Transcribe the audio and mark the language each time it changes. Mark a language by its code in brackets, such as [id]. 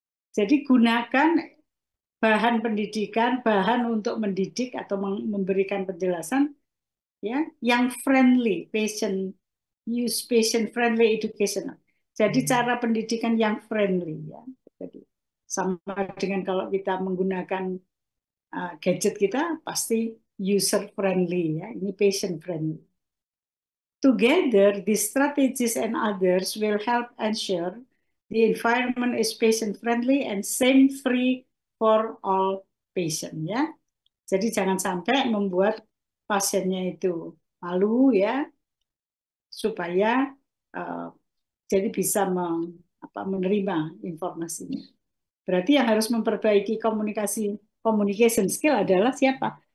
[id] Jadi gunakan bahan pendidikan, bahan untuk mendidik atau memberikan penjelasan ya, yang friendly, [en] use patient-friendly educational. [id] Jadi cara pendidikan yang friendly ya. Jadi sama dengan kalau kita menggunakan gadget kita pasti user friendly ya, ini patient friendly. [en] Together, these strategies and others will help ensure the environment is patient-friendly and shame-free for all patient. [id] Ya, jadi jangan sampai membuat pasiennya itu malu ya, supaya jadi bisa menerima informasinya. Berarti yang harus memperbaiki communication skill adalah siapa?